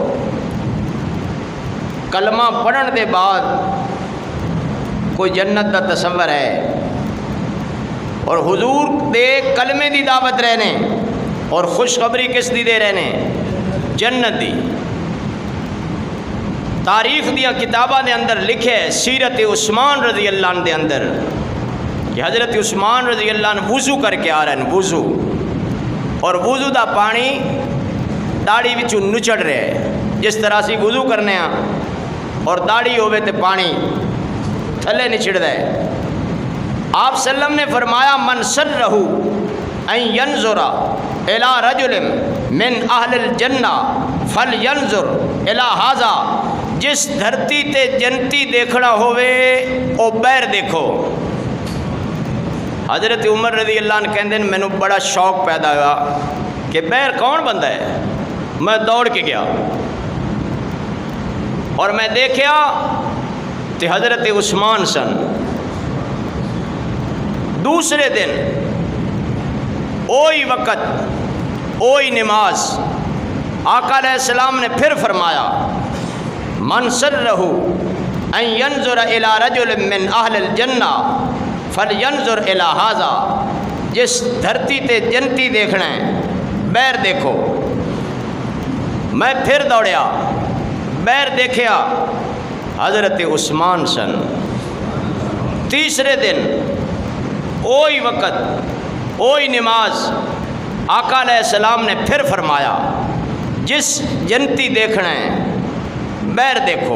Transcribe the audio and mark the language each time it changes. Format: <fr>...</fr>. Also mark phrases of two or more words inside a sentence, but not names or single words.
<pa>کلمہ پڑھن دے بعد کوئی جنت دا تصور ہے، اور حضور دے کلمے دی دعوت رہنے اور خوشخبری کس دی دے رہنے؟ جنت دی. تاریخ دیا کتاباں دے اندر لکھے سیرت عثمان</pa> <ar>رضی اللہ عنہ</ar> <pa>دے اندر کہ حضرت عثمان</pa> <ar>رضی اللہ عنہ</ar> <pa>وضو کر کے آ رہے ہیں، وضو، اور وضو دا پانی داڑھی وچوں نچڑ رہے ہیں. جس طرح سی وضو کرنے ہاں اور داڑھی ہوئے تے پانی تھلے نچڑ دے. آپ سلم نے فرمایا</pa> <ar>من سرہ ان ینظر الی رجل من اہل الجنہ فلینظر الی ھذا.</ar> <pa>جس دھرتی تے جنتی دیکھنا ہوئے او بیر دیکھو. حضرت عمر</pa> <ar>رضی اللہ عنہ</ar> <pa>کہندے ہیں مینوں بڑا شوق پیدا ہوا کہ بیر کون بندہ ہے. میں دوڑ کے گیا اور میں دیکھیا کہ حضرت عثمان سن. دوسرے دن اوہی وقت اوہی نماز آقا علیہ السلام نے پھر فرمایا</pa> <ar>من سرہ ان ینظر الی رجل من اہل الجنہ فلینظر الی ھذا.</ar> <pa>جس دھرتی تے جنتی دیکھنا ہے بیر دیکھو. میں پھر دوڑیا، بیر دیکھیا، حضرت عثمان سن. تیسرے دن اوہی وقت اوہی نماز آقا</pa> <ar>علیہ السلام</ar> <pa>نے پھر فرمایا جس جنتی دیکھنا ہے بیر دیکھو.</pa>